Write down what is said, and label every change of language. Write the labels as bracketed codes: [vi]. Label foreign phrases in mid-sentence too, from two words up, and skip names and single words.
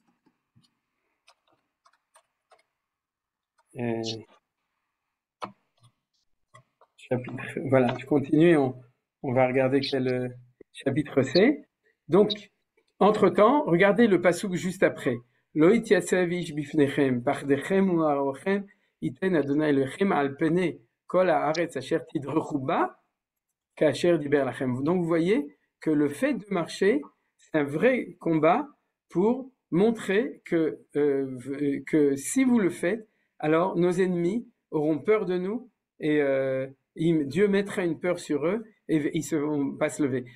[fr] Chapitre, voilà, je continue, on va regarder quel chapitre c'est. Donc, entre-temps, regardez le passouk juste après. [he] לא יתיצב איש בפניכם פחדכם ומוראכם, יתן אדני אלהיכם על פני כל הארץ אשר תדרכו בה כאשר דבר לכם. [fr] Donc vous voyez que le fait de marcher, c'est un vrai combat pour montrer que si vous le faites, alors nos ennemis auront peur de nous et Dieu mettra une peur sur eux et ils ne vont pas se lever.